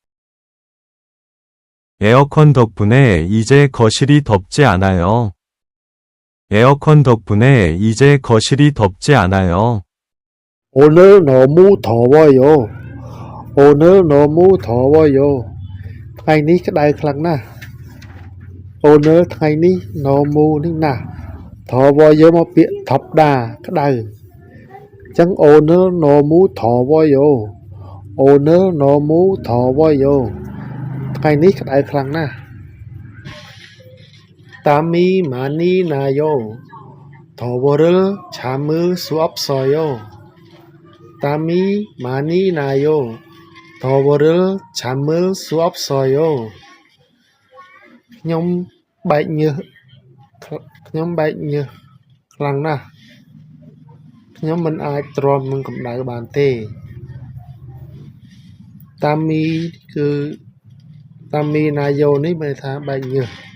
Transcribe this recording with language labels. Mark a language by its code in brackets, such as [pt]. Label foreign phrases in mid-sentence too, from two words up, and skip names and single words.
[ko] 에어컨 덕분에 이제 거실이 덥지 않아요. 에어컨 덕분에 이제 거실이 덥지 않아요. 오늘 너무 더워요. 오늘 너무 더워요. [km] ថ្ងៃនេះក្តៅខ្លាំងណាស់ 오늘 ថ្ងៃនេះ 너무 នេះណាស់ 더워요 មកពាក្យ 덥다 ក្តៅ អញ្ចឹង [ko] 오늘 너무 더워요. 오늘 너무 더워요. [km] ថ្ងៃនេះក្តៅខ្លាំងណាស់ [ko] 땀이 많이 나요. 더워를 참을 수 없어요. 땀이 많이 나요. 더워를 참을 수 없어요. [km] ខ្ញុំបែកញើសខ្លាំងណាស់ ខ្ញុំមិនអាចទ្រាំនឹងកម្ដៅបានទេ Tami គឺ [ko] 땀이 나요 [km] នេះមានន័យថាបែកញើស